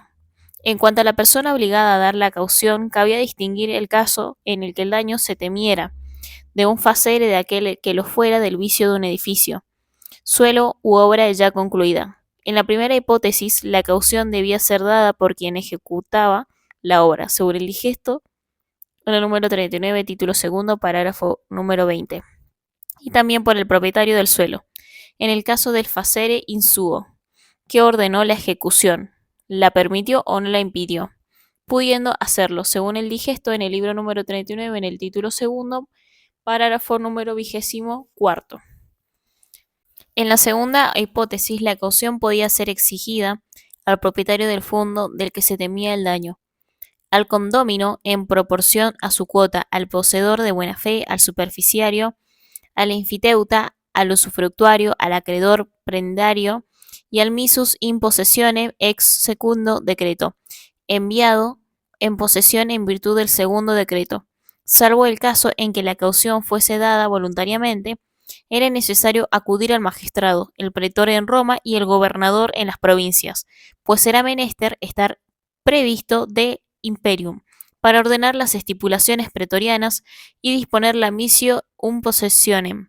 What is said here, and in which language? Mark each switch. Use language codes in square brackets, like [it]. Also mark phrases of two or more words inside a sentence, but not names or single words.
[es] En cuanto a la persona obligada a dar la caución, cabía distinguir el caso en el que el daño se temiera de un facere de aquel que lo fuera del vicio de un edificio, suelo u obra ya concluida. En la primera hipótesis, la caución debía ser dada por quien ejecutaba la obra, según el digesto en el número 39, título segundo, parágrafo número 20. Y también por el propietario del suelo, en el caso del [la] facere in suo, [es] que ordenó la ejecución, la permitió o no la impidió, pudiendo hacerlo, según el digesto en el libro número 39, en el título segundo, parágrafo número 24. En la segunda hipótesis, la caución podía ser exigida al propietario del fondo del que se temía el daño, al condómino en proporción a su cuota, al poseedor de buena fe, al superficiario, al enfiteuta, al usufructuario, al acreedor prendario y al [la] missus in possessione ex secundo decreto, [es] enviado en posesión en virtud del segundo decreto. Salvo el caso en que la caución fuese dada voluntariamente, era necesario acudir al magistrado, el pretor en Roma y el gobernador en las provincias, pues era menester estar previsto de imperium, para ordenar las estipulaciones pretorianas y disponer la [la] missio un possessionem.